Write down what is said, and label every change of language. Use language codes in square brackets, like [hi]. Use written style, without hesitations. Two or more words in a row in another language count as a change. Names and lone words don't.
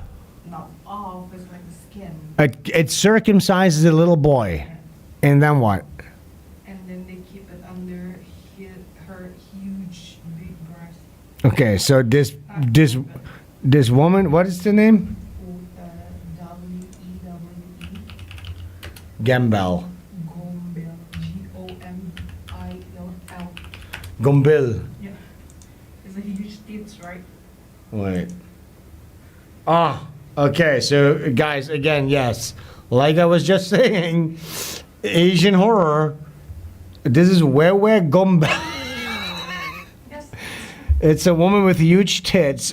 [en] not off, it's like the skin. It circumcises a little boy. And then what? And then they keep it under her huge big breast. Okay, so this woman, what is the name? W-E-W-E. Gambel. Gombel. G-O-M-I-L-L. Gombil. Yeah. It's a huge tits, right? Wait. Okay, so guys, again, yes. Like I was just saying, Asian horror, this is Wewe Gombel. It's a woman with huge tits.